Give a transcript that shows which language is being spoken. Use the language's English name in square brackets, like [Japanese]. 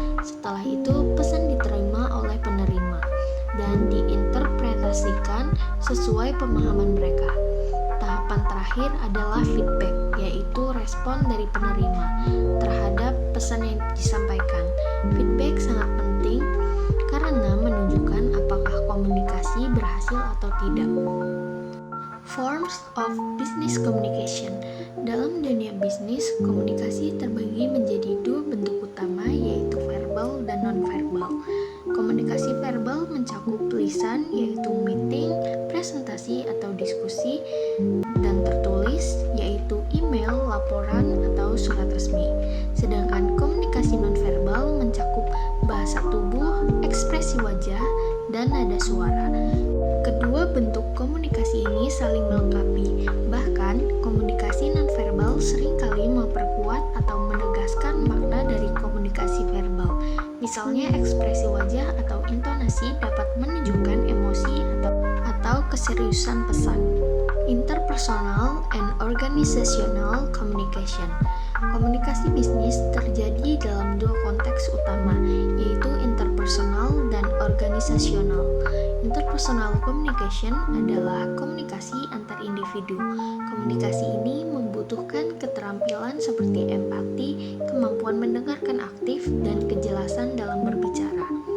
[Indonesian] Setelah itu, pesan diterima oleh penerima dan diinterpretasikan sesuai pemahaman mereka. Tahapan terakhir adalah feedback, yaitu respon dari penerima terhadap pesan yang disampaikan. Feedback sangat penting karena menunjukkan apakah komunikasi berhasil atau tidak. [English] Forms of business communication. [Indonesian] Dalam dunia bisnis, komunikasi terbagi menjadi dua bentuk utama, yaitu verbal dan non-verbal. Komunikasi verbal mencakup tulisan, yaitu meeting, presentasi atau diskusi, dan tertulis, yaitu email, laporan, atau surat resmi. Sedangkan komunikasi non-verbal mencakup bahasa tubuh, ekspresi wajah, dan nada suara. Kedua bentuk komunikasi ini saling melengkapi. Bahkan, komunikasi nonverbal seringkali memperkuat atau menegaskan makna dari komunikasi verbal. Misalnya, ekspresi wajah atau intonasi dapat menunjukkan emosi atau keseriusan pesan. [English] Interpersonal and organizational communication. [Indonesian] Komunikasi bisnis terjadi dalam dua konteks utama, yaitu interpersonal dan organisasional. Interpersonal communication adalah komunikasi antar individu. Komunikasi ini membutuhkan keterampilan seperti empati, kemampuan mendengarkan aktif, dan kejelasan dalam berbicara.